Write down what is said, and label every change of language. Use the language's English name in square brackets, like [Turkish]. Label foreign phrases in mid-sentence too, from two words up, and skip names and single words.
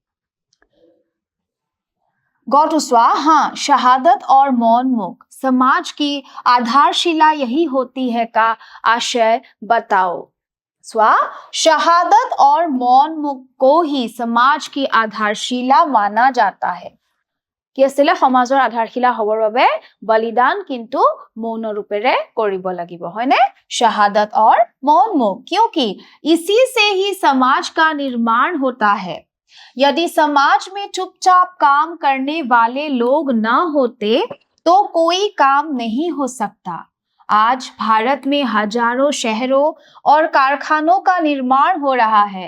[Hindi] गौटुस्वा हाँ, शहादत और मौन मुख समाज की आधारशिला यही होती है का आशय बताओ। स्वा शहादत और मौन मुख को ही समाज की आधारशिला माना जाता है। [Assamese] কি আছিলে সমাজৰ আধাৰশিলা হবৰ বাবে বলিদান কিন্তু মৌন ৰূপেৰে কৰিব লাগিব হয়নে। [Hindi] शहादत और मौन मुख क्योंकि इसी से ही समाज का निर्माण होता है। यदि समाज में चुपचाप काम करने वाले लोग ना होते तो कोई काम नहीं हो सकता। आज भारत में हजारों शहरों और कारखानों का निर्माण हो रहा है।